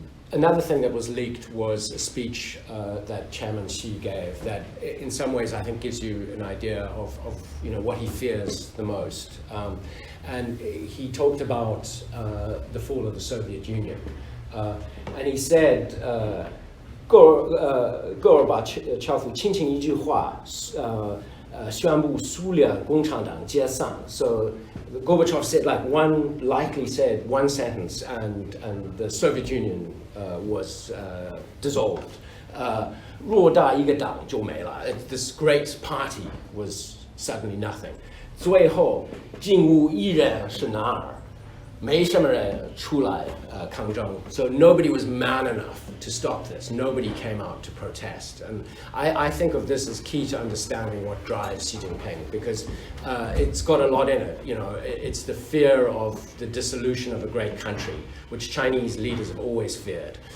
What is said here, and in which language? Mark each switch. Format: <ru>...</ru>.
<en>Another thing that was leaked was a speech that Chairman Xi gave that in some ways I think gives you an idea of what he fears the most. And he talked about the fall of the Soviet Union. And he said,</en> <zh>戈尔巴乔夫轻轻一句话宣布苏联共产党解散.</zh> <en>So Gorbachev said likely said one sentence and the Soviet Union was dissolved.</en> <zh>偌大一个党就没了.</zh> <en>This great party was suddenly nothing.</en> <zh>最后进入一人是男儿，没什么人出来抗争.</zh> <en>So nobody was man enough to stop this. Nobody came out to protest. And I think of this as key to understanding what drives Xi Jinping, because it's got a lot in it. It's the fear of the dissolution of a great country, which Chinese leaders have always feared.</en>